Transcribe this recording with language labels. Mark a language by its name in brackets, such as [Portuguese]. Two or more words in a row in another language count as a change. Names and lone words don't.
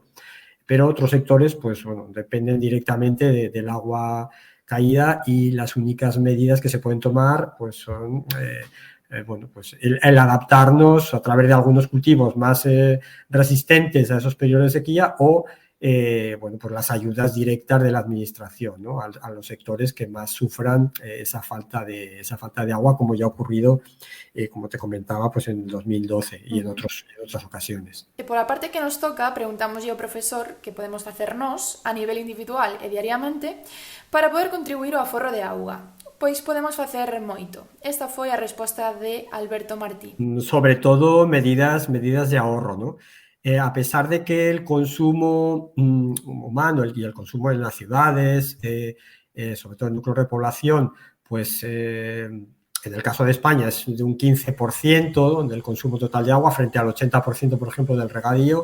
[Spanish] Pero otros sectores, pues bueno, dependen directamente del agua caída, y las únicas medidas que se pueden tomar, pues son bueno, pues el adaptarnos a través de algunos cultivos más resistentes a esos periodos de sequía, o bueno, pues las ayudas directas de la administración, ¿no? A los sectores que más sufran esa falta de agua, como ya ha ocurrido, como te comentaba, pues en 2012 y en otras ocasiones. [Galician] E pola parte que nos toca, preguntamos ao profesor que podemos facernos a nivel individual e diariamente para poder contribuir ao aforro de auga. Pois podemos facer moito. Esta foi a resposta de Alberto Martí. [Spanish] Sobre todo medidas de ahorro, ¿no? A pesar de que el consumo humano y el consumo en las ciudades, sobre todo en núcleos de población, pues en el caso de España es de un 15% del consumo total de agua frente al 80%, por ejemplo, del regadío.